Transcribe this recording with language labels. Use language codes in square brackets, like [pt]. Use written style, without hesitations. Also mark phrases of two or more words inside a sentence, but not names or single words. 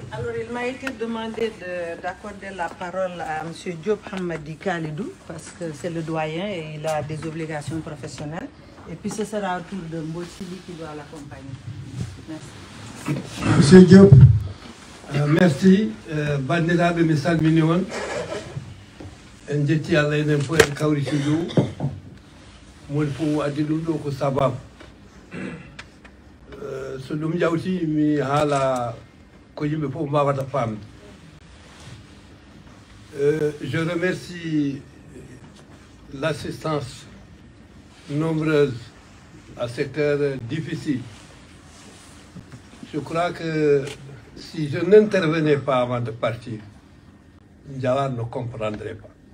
[fr] Alors, il m'a été demandé d'accorder la parole à M. Diop Hamadi Khalidou, parce que c'est le doyen et il a des obligations professionnelles. Et puis, ce sera au tour de Mbosili qui doit l'accompagner. Merci. Monsieur Diop. Merci. [ff] Bandiraɓe mi salmini on en jetti Allah enen fof en kawriti ɗo moni fof addi ɗum ɗo ko sababu so ɗum jawti mi haala ko yimɓe fof mbawata famde. [fr] Je remercie l'assistance nombreuse à cette heure difficile. Je crois que si je n'intervenais pas avant de partir, Ndiawar ne comprendrait pas.